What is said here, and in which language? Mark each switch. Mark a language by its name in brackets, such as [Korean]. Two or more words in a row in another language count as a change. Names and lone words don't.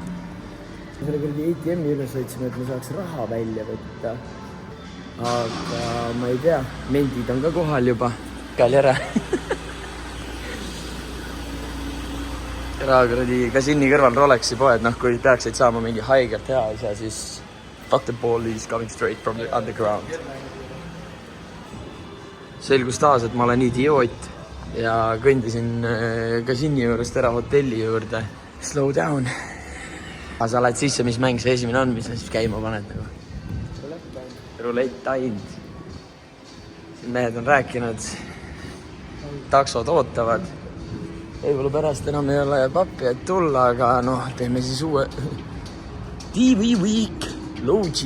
[Estonian] Selle kurdi ATM-i üles võtsime, et me saaks raha välja võtta. Aga ma ei tea, mendid on ka kohal juba. Käli ära. Kuradi kasiini kõrval Rolexi poed, kui peaksid saama mingi haigelt hea asja, siis Dr. [English] Paul is coming straight from the underground. [Estonian] Selgus taas, et ma olen idioot ja kõndisin kasiini juurest ära hotelli juurde. [English] Slow down. [Estonian] Aga sa lähed sisse, mis mäng see esimene on, mis sa siis käima paned nagu? Roulette ainult. Mehed on rääkinud, taksod ootavad. Võib-olla pärast enam ei ole pappi, et tulla, aga teeme siis uue TV Week Logi.